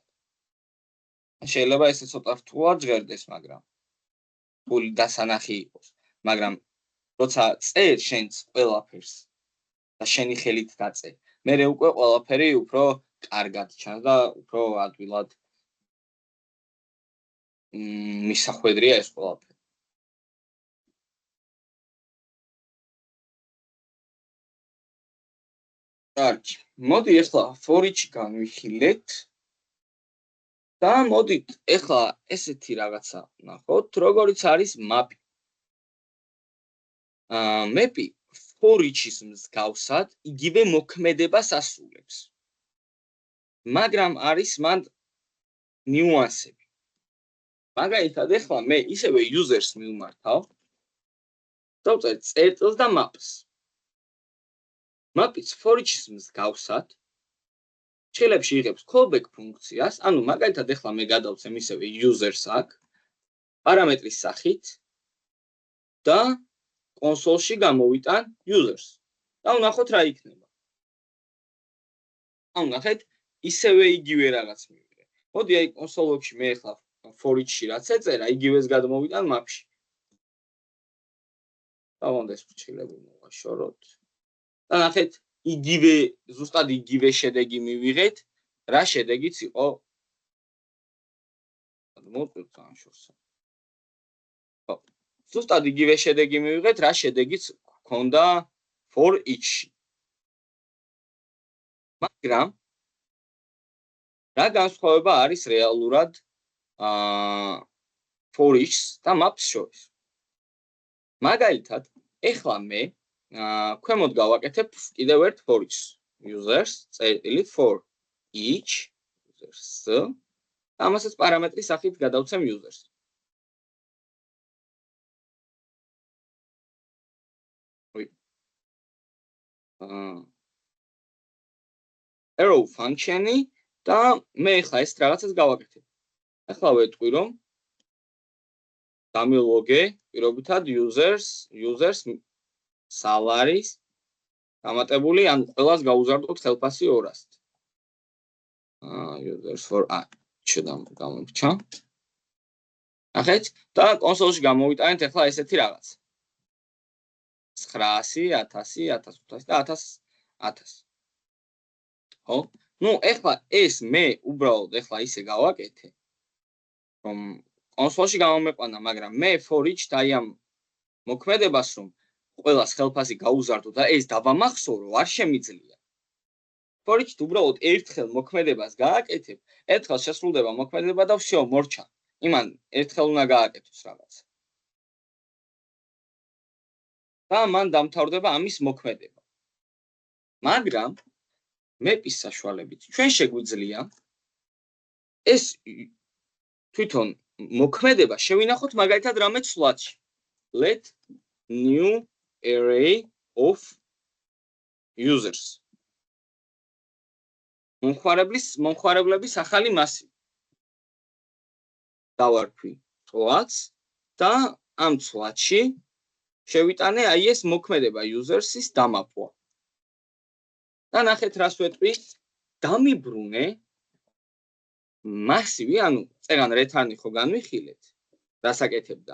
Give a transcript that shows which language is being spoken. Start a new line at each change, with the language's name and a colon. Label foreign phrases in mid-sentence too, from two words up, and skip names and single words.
Georgian: შეიძლება ესე ცოტა რთულად ჟღერდეს, მაგრამ ფული დასანახი იყოს, მაგრამ როცა წერ შენც ყველაფერს და შენი ხელით დაწერ, მერე უკვე ყველაფერი უფრო კარგად ჩანს და უფრო ადვილად მისახვედრია ეს ყველაფერი. კარგი, მოდი ახლა
English: for each
Georgian: განვიხილეთ. და მოდით ახლა ესეთი რაღაცა ნახოთ, როგორიც არის map.
English: map for each-
Georgian: ის მსგავსად იგივე მოქმედებას ასრულებს. მაგრამ არის მან ნიუანსები. მაგალითად, ახლა მე ისევე users მივმართავ. დავწერ წერტილს და
English: maps. maps for each-
Georgian: ის მსგავსად შეიძლება იღებს callback ფუნქციას, ანუ მაგალითად ახლა მე გადავცემ ისევე users აქ პარამეტრის სახით და კონსოლში გამოვიტან users. და ვნახოთ რა იქნება. ანუ ნახეთ, ისევე იგივე რაღაც მივიღე. მოდი აი კონსოლში მე ახლა
English: for each-
Georgian: ში რაც ეწერა, იგივეს გადმოვიტან map-ში. დავონდეს ფრჩილები მოვაშოროთ. და ნახეთ, იგივე ზუსტად იგივე შედეგი მივიღეთ, რა შედეგიც იყო. მოვწევთ ამ შორს. ზუსტად იგივე შედეგი მივიღეთ, რა შედეგიც გქონდა
English: for each-
Georgian: ში. მაგრამ რა განსხვავება არის რეალურად
English: for each
Georgian: და maps შორის? მაგალითად, ახლა მე ქვემოთ გავაკეთებ კიდევ ერთ
English: for each users
Georgian: წერტილი
English: for each users.
Georgian: ამასაც პარამეტრის სახით გადავცემ users.
English: arrow function-
Georgian: ი და მე ახლა ეს რაღაცას გავაკეთებ. ახლა ვეტყვი რომ დამილოგე პირობითად
English: users salaries
Georgian: დამატებული, ან ყველას გაუზარდოთ ხელფასი 200-ით.
English: users for
Georgian: გამომრჩა. ნახეთ და კონსოლში გამოვიტანეთ ახლა ესეთი რაღაც. 900, 1000, 1500 და 1000. ხო? ნუ ახლა ეს მე უბრალოდ ახლა ისე გავაკეთე, რომ კონსოლში გამომეყვანა, მაგრამ მე
English: for each
Georgian: და აი ამ მოქმედებას რომ ყველას ხელფასი გაუზარდო და ეს დავამახსოვრო, არ შემიძლია.
English: for each
Georgian: უბრალოდ ერთხელ მოქმედებას გააკეთებ, ერთხელ შესრულდება მოქმედება და всё, მორჩა. იმან ერთხელ უნდა გააკეთოს რაღაც. და მან დამთავრდება ამის მოქმედება. მაგრამ map-ის საშუალებით ჩვენ შეგვიძლია ეს თვითონ მოქმედება შევინახოთ მაგალითად რამე ცვლადში.
English: Let new array of users.
Georgian: მომხმარებლების ახალი მასივი. დავარქვი ცვლადს და ამ ცვლადში შევიტანე აი ეს მოქმედება users-ის დამაპყრობა. და ნახეთ რას ვეტყვი, დამიბრუნე მასივი, ანუ წერან return-ი ხო განვიხილეთ, რას აკეთებდა.